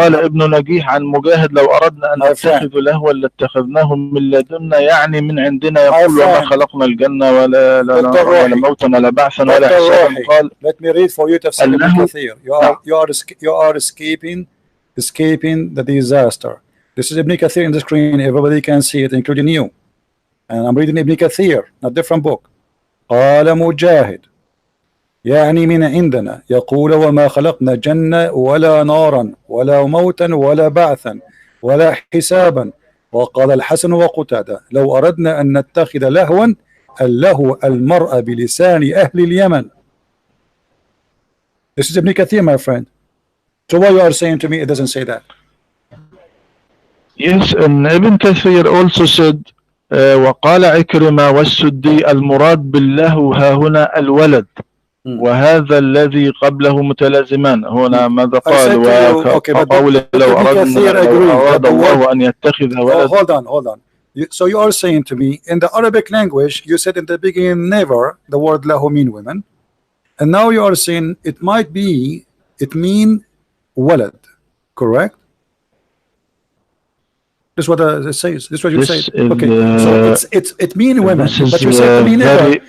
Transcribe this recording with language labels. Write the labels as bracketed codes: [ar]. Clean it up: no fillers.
[ar] قال ابن نجيح عن مجاهد لو أردنا أن نتخذ لهوا لاتخذناه من لدنا، يعني من عندنا. يقول وما خلقنا الجنة ولا موتا ولا بعثا ولا حسابا. قال [en] let me read for you tafsir Ibn Kathir. You are escaping the disaster. This is Ibn Kathir in the screen. Everybody can see it, including you. And I'm reading Ibn Kathir, a different book. [ar] قال مجاهد يعني من عندنا يقول وما خلقنا جنة ولا نارا ولا موتا ولا بعثا ولا حسابا. وقال الحسن وقتادة لو أردنا أن نتخذ لهوا اللهو المرء بلسان أهل اليمن. [en] This is Ibn Kathir, my friend. So why you are saying to me it doesn't say that? Yes, and Ibn Kathir also said [ar] وقال عكرمة والسدي المراد باللهو ها هنا الولد وهذا الذي قبله متلازمان. هنا ماذا قال وقول لو أراد الله أن يتخذ ولد. [en] Hold on. So you are saying to me in the Arabic language you said in the beginning never the word lahu mean women, and now you are saying it mean walad, correct? This is what it says. This is what you say. Okay, so it mean women, but you said to me never.